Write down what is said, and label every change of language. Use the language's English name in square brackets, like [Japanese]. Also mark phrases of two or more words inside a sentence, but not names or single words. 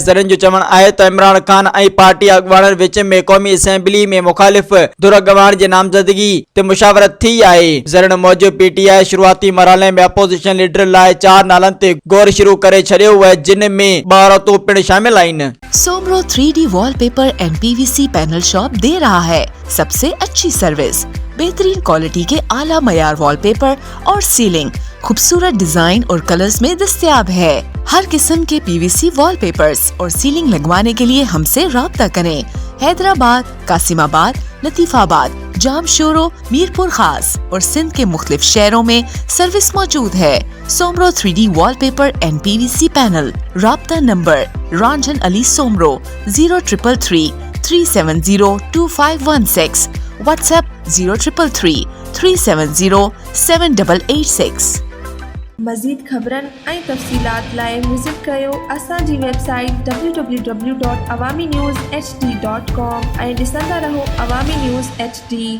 [Sindhi] ज़रनि जो चवणु आहे त इमरान खान ऐं पार्टी अॻुवाणनि विच में क़ौमी असेंबली में मुख़ालिफ़ धुर अॻुवाण जे नामज़दगी ते मुशावरत थी आहे। ज़रनि मूजिब पीटीआई शुरूआती मरहले में अपोजिशन लीडर लाइ 4 नालनि ते गौर शुरू करे छॾियो आहे, जिन में 2 औरतूं पिणु शामिल आहिनि। [Urdu] سومرو 3D وال پیپر اینڈ PVC پینل شاپ دے رہا ہے سب سے اچھی سروس، بہترین کوالٹی کے اعلیٰ معیار وال پیپر اور سیلنگ خوبصورت ڈیزائن اور کلرز میں دستیاب ہے. ہر قسم کے PVC وال پیپرز اور سیلنگ لگوانے کے لیے ہم سے رابطہ کریں. حیدرآباد، قاسم آباد، لطیف آباد، جامشورو، میرپور خاص اور سندھ کے مختلف شہروں میں سروس موجود ہے. سومرو 3D وال پیپر اینڈ PVC پینل. رابطہ نمبر رنجن علی سومرو 0333 370 2516. WhatsApp 0333 370 7886। [Sindhi] मज़ीद ख़बरनि ऐं तफ़सीलात लाइ विज़िट कयो असांजी वेबसाइट www.awamiNewsHD.com ऐं ॾिसंदा रहो अवामी न्यूज़ HD।